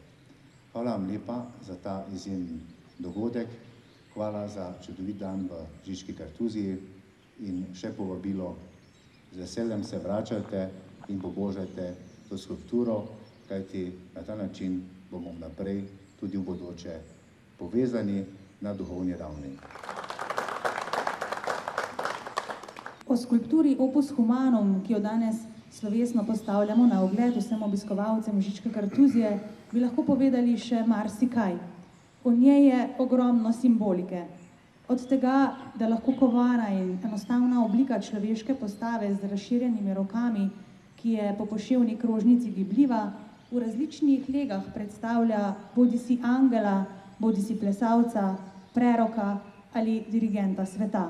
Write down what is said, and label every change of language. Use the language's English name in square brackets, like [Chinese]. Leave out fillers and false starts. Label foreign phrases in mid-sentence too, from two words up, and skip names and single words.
[Slovenian] Hvala vam lepa za ta izjemen dogodek, hvala za čudovit dan v Žički kartuziji in še povabilo, z veseljem se vračajte in pobožajte to skulpturo, kajti na ta način bomo naprej tudi v bodoče povezani na duhovni ravni. O skulpturi Opus humanum, ki jo danes slovesno postavljamo na ogled vsem obiskovalcem Žičke kartuzije, bi lahko povedali še marsikaj. V njej je ogromno simbolike. Od tega, da lahko kovana in enostavna oblika človeške postave z razširjenimi rokami, ki je po poševni krožnici gibljiva, v različnih legah predstavlja bodisi angela, bodisi plesalca, preroka ali dirigenta sveta.